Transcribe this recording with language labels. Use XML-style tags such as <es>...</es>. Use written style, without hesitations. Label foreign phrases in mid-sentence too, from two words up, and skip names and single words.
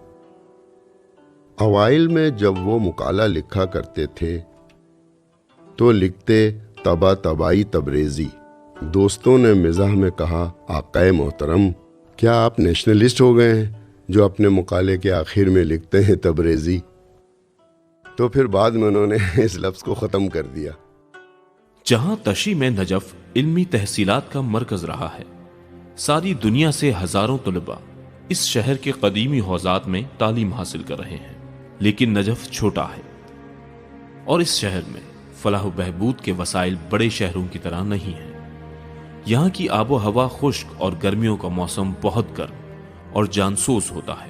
<ur>اوائل میں جب وہ مقالہ لکھا کرتے تھے تو لکھتے طباطبائی تبریزی۔ دوستوں نے مزاح میں کہا، آقائے محترم، کیا آپ نیشنلسٹ ہو گئے ہیں جو اپنے مقالے کے آخر میں لکھتے ہیں تبریزی؟ تو پھر بعد میں انہوں نے اس لفظ کو ختم کر دیا۔ جہاں تشیع میں نجف علمی تحصیلات کا مرکز رہا ہے، ساری دنیا سے ہزاروں طلباء اس شہر کے قدیمی حوزات میں تعلیم حاصل کر رہے ہیں، لیکن نجف چھوٹا ہے، اور اس شہر میں فلاح و بہبود کے وسائل بڑے شہروں کی طرح نہیں ہیں۔ یہاں کی آب و ہوا خشک اور گرمیوں کا موسم بہت گرم اور جانسوز ہوتا ہے۔</ur>